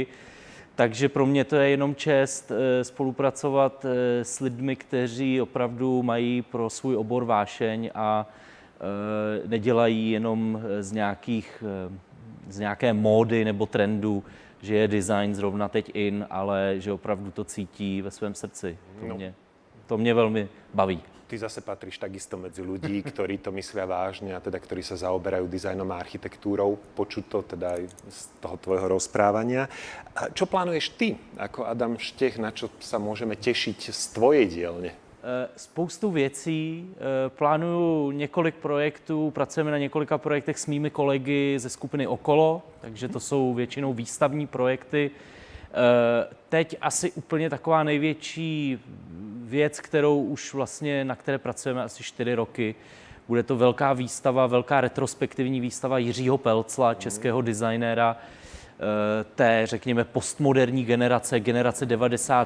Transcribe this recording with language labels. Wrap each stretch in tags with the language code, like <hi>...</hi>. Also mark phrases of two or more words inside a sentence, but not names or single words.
<cs>Takže pro mě to je jenom čest spolupracovat s lidmi, kteří opravdu mají pro svůj obor vášeň a nedělají jenom z nějaké módy nebo trendu, že je design zrovna teď in, ale že opravdu to cítí ve svém srdci. To mě velmi baví.</cs> <sk>Ty zase patríš takisto medzi ľudí, ktorí to myslia vážne a teda ktorí sa zaoberajú dizajnom a architektúrou. Počuť to teda aj z toho tvojho rozprávania. A čo plánuješ ty ako Adam Štěch, na čo sa môžeme tešiť z tvojej dielne?</sk> <cs>Spoustu věcí, plánuju několik projektů, pracujeme na několika projektech s mými kolegy ze skupiny Okolo, takže to jsou většinou výstavní projekty. Teď asi úplně taková největší věc, kterou už vlastně, na které pracujeme asi 4 roky, bude to velká výstava, velká retrospektivní výstava Jiřího Pelcla, českého designéra, té, řekněme, postmoderní generace 90.</cs>